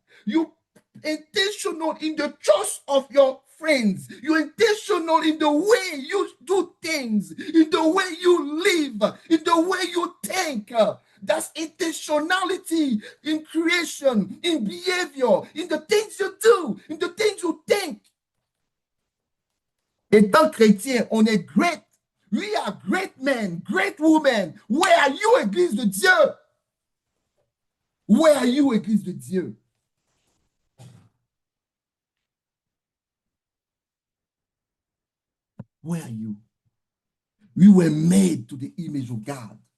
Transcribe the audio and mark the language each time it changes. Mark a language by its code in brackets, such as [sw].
[en] You intentional in the choice of your friends. You're intentional in the way you do things, in the way you live, in the way you think. That's intentionality in creation, in behavior, in the things you do, in the things you think. [fr] Étant chrétien, on est great. [en] We are great men, great women. Where are you, [fr] Église de Dieu? [en] Where are you, [fr] Église de Dieu? [en] Where are you? We were made to the image of God.